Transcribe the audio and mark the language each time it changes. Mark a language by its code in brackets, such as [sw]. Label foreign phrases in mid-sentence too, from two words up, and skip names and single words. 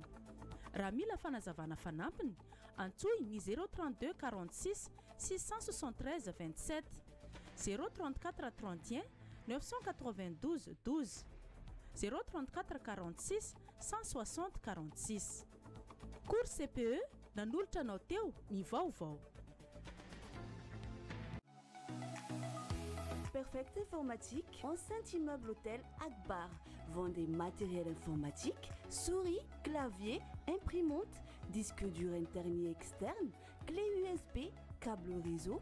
[mg] Raha mila fanazavana fanampiny antsoy ny 032 46 673 27 034 31 992 12 034 46 160 46. Cours CPE nanolotra anao teo ny vaovao. [fr] Perfect Informatique, enceinte immeuble hôtel Akbar, vend des matériels informatiques, souris, clavier, imprimante, disque dur interne et externe, clé USB, câble réseau.